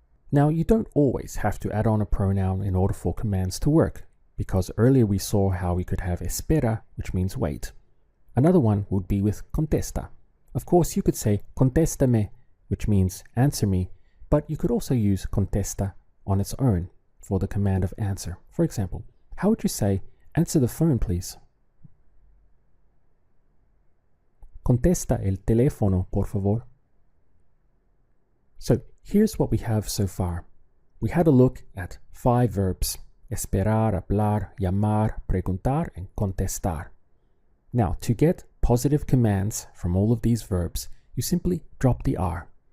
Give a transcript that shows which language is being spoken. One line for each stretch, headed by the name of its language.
English: Now, you don't always have to add on a pronoun in order for commands to work, because earlier we saw how we could have espera, which means wait. Another one would be with contesta. Of course, you could say contéstame, which means answer me, but you could also use contesta on its own for the command of answer. For example, how would you say answer the phone, please?
Spanish: Contesta el teléfono, por favor.
English: So here's what we have so far. We had a look at 5 verbs: esperar, hablar, llamar, preguntar, and contestar. Now, to get positive commands from all of these verbs, you simply drop the R.